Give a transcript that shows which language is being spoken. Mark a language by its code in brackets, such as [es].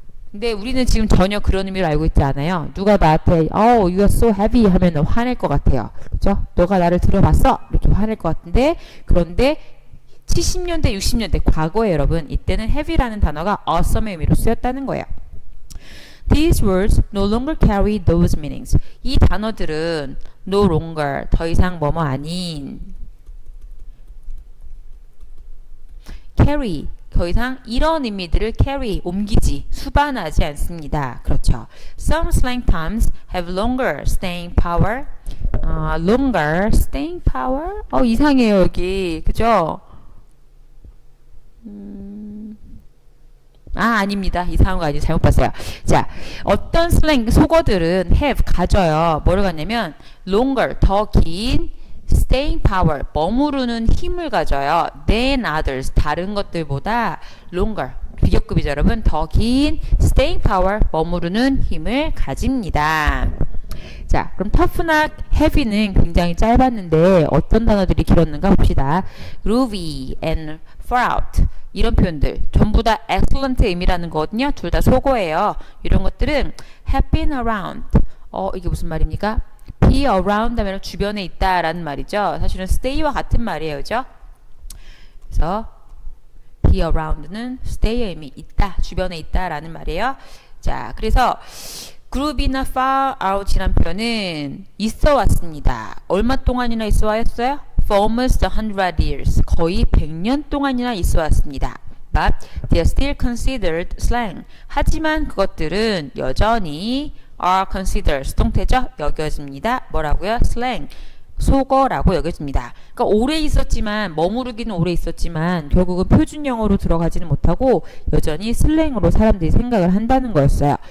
[ko] 근데 우리는 지금 전혀 그런 의미를 알고 있지 않아요. 누가 나한테 [en] you are so heavy [ko] 하면 화낼 것 같아요. 그죠? 너가 나를 들어봤어? 이렇게 화낼 것 같은데, 그런데 70년대, 60년대 과거에 여러분 이때는 heavy라는 단어가 awesome의 의미로 쓰였다는 거예요. [en] These words no longer carry those meanings. [ko] 이 단어들은 no longer, 더 이상 뭐뭐 아닌, carry, 더 이상 이런 의미들을 carry, 옮기지, 수반하지 않습니다. 그렇죠. [en] Some slang terms have longer staying power. longer staying power? [ko] 이상해요 여기. 그죠? 아닙니다. 이상한 거 아니에요. 잘못 봤어요. 자, 어떤 슬랭 속어들은 have, 가져요. 뭐를 갖냐면 longer, 더 긴, staying power, 머무르는 힘을 가져요. [en] than others, [ko] 다른 것들보다 longer, 비교급이죠 여러분. 더 긴 staying power, 머무르는 힘을 가집니다. 자, 그럼 tough나 heavy는 굉장히 짧았는데 어떤 단어들이 길었는가 봅시다. groovy and far out, 이런 표현들 전부 다 excellent 의미라는 거거든요. 둘 다 속어예요. 이런 것들은 [en] have been around. [ko] 이게 무슨 말입니까? be around 하면 주변에 있다 라는 말이죠. 사실은 stay와 같은 말이에요. 그죠? 그래서 be around는 stay의 의미, 있다, 주변에 있다 라는 말이에요. 자, 그래서 groovy나 far out이란 표현은 있어 왔습니다. 얼마 동안이나 있어 왔어요? [en] For almost 100 years. [ko] 거의 100년 동안이나 있어 왔습니다. [en] But they are still considered slang. [ko] 하지만 그것들은 여전히 are considered, 수동태죠? 여겨집니다. 뭐라고요? slang. 속어라고 여겨집니다. 그러니까 오래 있었지만, 머무르기는 오래 있었지만 결국은 표준 영어로 들어가지는 못하고 여전히 슬랭으로 사람들이 생각을 한다는 거였어요.